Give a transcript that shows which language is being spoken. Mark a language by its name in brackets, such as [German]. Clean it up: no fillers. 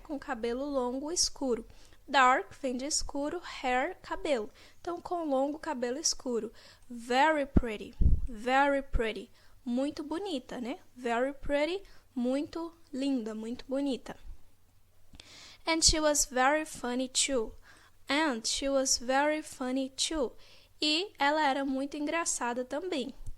[Portuguese] Com cabelo longo escuro. Dark vem de escuro, hair, cabelo. Então, com longo cabelo escuro. [English] Very pretty, [Portuguese] muito bonita, né? [English] Very pretty, [Portuguese] muito linda, muito bonita. [English] And she was very funny too. [Portuguese] E ela era muito engraçada também.